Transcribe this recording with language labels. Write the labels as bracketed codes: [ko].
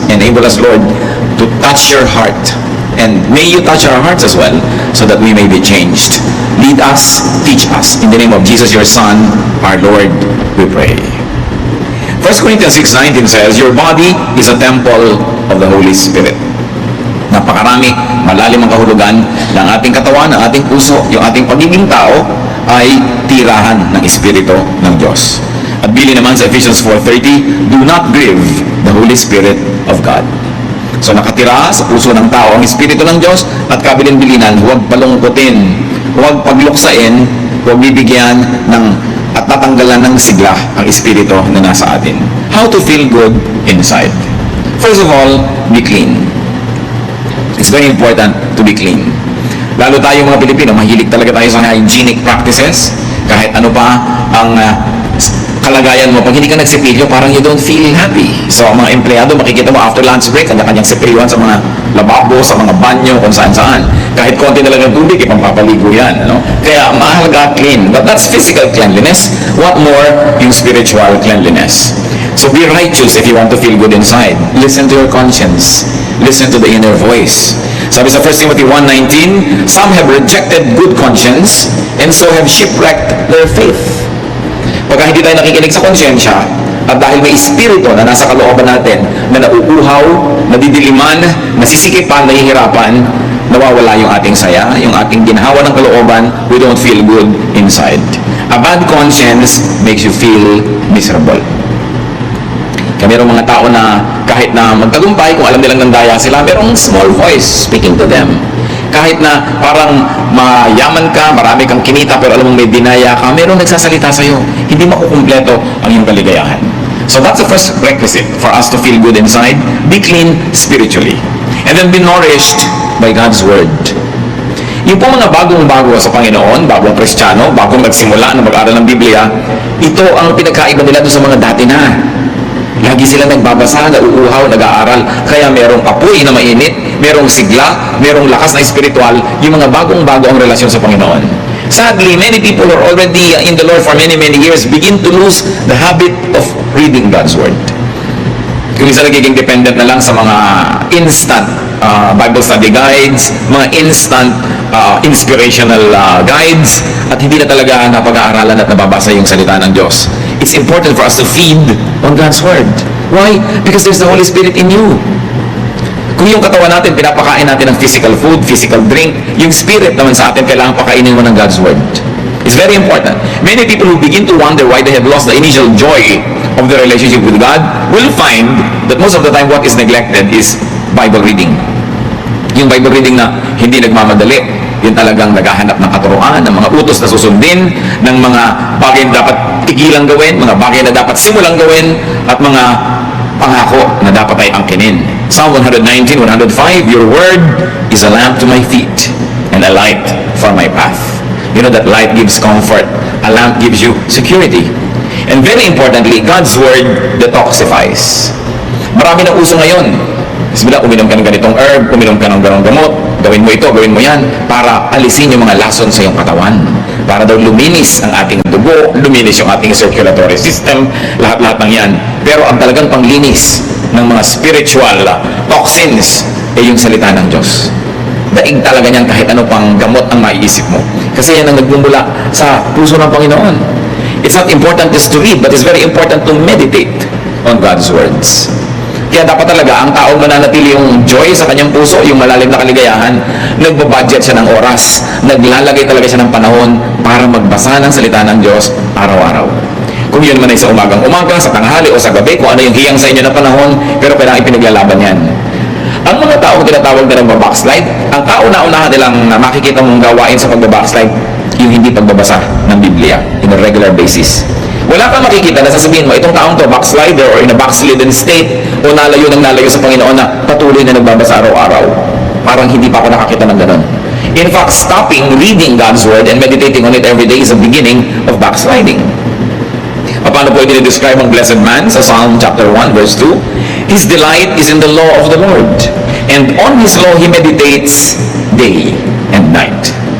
[en] Enable us, Lord, to touch your heart. And may you touch our hearts as well, so that we may be changed. Lead us, teach us. In the name of Jesus, your Son, our Lord, we pray. 1 Corinthians 6:19 says, your body is a temple of the Holy Spirit. [tl] Napakarami, malalim ang kahulugan ng ating katawan, ng ating puso, yung ating pagiging tao ay tirahan ng Espiritu ng Diyos. At bili naman sa [en] Ephesians 4:30, do not grieve the Holy Spirit of God. [tl] So nakatira sa puso ng tao ang Espiritu ng Diyos at kabilin-bilinan, huwag palungkutin, huwag pagluksain, huwag bibigyan ng at tatanggalan ng sigla ang Espiritu na nasa atin. [en] How to feel good inside? First of all, be clean. It's very important to be clean. [tl] Lalo tayo mga Pilipino, mahilig talaga tayo sa hygienic practices. Kahit ano pa ang kalagayan mo, pag hindi ka nagsipilyo, parang [en] you don't feel happy. [tl] So, ang mga empleyado, makikita mo [en] after lunch break, [tl] kanya-kanyang sipilyoan sa mga lababo, sa mga banyo, kung saan-saan. Kahit konti na lang ng tubig, ipangpapaligo yan. Ano? Kaya, mahalaga clean. [en] But that's physical cleanliness. What more, yung spiritual cleanliness. So, be righteous if you want to feel good inside. Listen to your conscience. Listen to the inner voice. [tl] Sabi sa [en] 1 Timothy 1:19, some have rejected good conscience and so have shipwrecked their faith. [tl] Pagka hindi tayo nakikinig sa konsyensya, at dahil may espiritu na nasa kalooban natin, na nauuhaw, nadidiliman, nasisikipan, nahihirapan, nawawala yung ating saya, yung ating ginhawa ng kalooban, [en] we don't feel good inside. A bad conscience makes you feel miserable. [tl] Kaya merong mga tao na kahit na magtagumpay, kung alam nilang nandaya sila, merong [en] small voice speaking to them. [tl] Kahit na parang mayaman ka, marami kang kinita, pero alam mong may dinaya ka, merong nagsasalita sa'yo. Hindi makukumpleto ang iyong kaligayahan. [en] So that's the first requisite for us to feel good inside. Be clean spiritually. And then be nourished by God's Word. [tl] Yung po mga bagong-bago sa Panginoon, bagong Kristiyano, bagong nagsimula na mag-aral ng Biblia, ito ang pinagkaiba nila doon sa mga dati na. Lagi sila nagbabasa, nauuhaw, nag-aaral. Kaya merong apoy na mainit, merong sigla, merong lakas na espiritual, yung mga bagong-bago ang relasyon sa Panginoon. [en] Sadly, many people who are already in the Lord for many, many years begin to lose the habit of reading God's Word. [tl] Yung isa nagiging dependent na lang sa mga instant Bible study guides, mga instant inspirational guides, at hindi na talaga napag-aaralan at nababasa yung salita ng Diyos. [en] It's important for us to feed on God's Word. Why? Because there's the Holy Spirit in you. [tl] Kung yung katawan natin, pinapakain natin ng [en] physical food, physical drink, [tl] yung spirit naman sa atin, kailangan pakainin mo ng God's Word. [en] It's very important. Many people who begin to wonder why they have lost the initial joy of their relationship with God will find that most of the time what is neglected is Bible reading. [tl] Yung Bible reading na hindi nagmamadali, yun talagang naghahanap ng katuruan, ng mga utos na susundin, ng mga bagay na dapat tigilang gawin, mga bagay na dapat simulang gawin, at mga pangako na dapat ay angkinin. [en] Psalm 119:105, your word is a lamp to my feet and a light for my path. You know that light gives comfort. A lamp gives you security. And very importantly, God's Word detoxifies. [tl] Marami na uso ngayon. Bismillah, uminom ka ng ganitong herb, uminom ka ng ganong gamot, gawin mo ito, gawin mo yan, para alisin yung mga lason sa iyong katawan. Para daw luminis ang ating dugo, luminis yung ating circulatory system, lahat-lahat ng yan. Pero ang talagang panglinis ng mga spiritual toxins ay yung salita ng Diyos. Daig talaga niyan kahit ano pang gamot ang maiisip mo. Kasi yan ang nagmumula sa puso ng Panginoon. [en] It's not important just to read, but it's very important to meditate on God's words. [tl] Kaya dapat talaga ang taong mananatili yung joy sa kanyang puso, yung malalim na kaligayahan, nagbabudget siya ng oras, naglalagay talaga siya ng panahon para magbasa ng salita ng Diyos araw-araw. Kung yun man ay sa umagang-umaga, sa tanghali o sa gabi, kung ano yung hiyang sa inyo na panahon, pero kailangan ipinaglalaban yan. Ang mga taong tinatawag na nagbabackslide, ang kauna-unahan nilang makikita mong gawain sa pagbabackslide, yung hindi pagbabasa ng Biblia [en] in a regular basis. [tl] Wala kang makikita na sasabihin mo, itong taong to, backslider or in a backslidden state, o nalayo sa Panginoon na patuloy na nagbabasa araw-araw. Parang hindi pa ako nakakita ng ganun. [en] In fact, stopping reading God's Word and meditating on it every day is the beginning of backsliding. [tl] Paano po i-describe ang blessed man sa Psalm chapter 1 verse 2? [en] His delight is in the law of the Lord, and on His law he meditates day and night.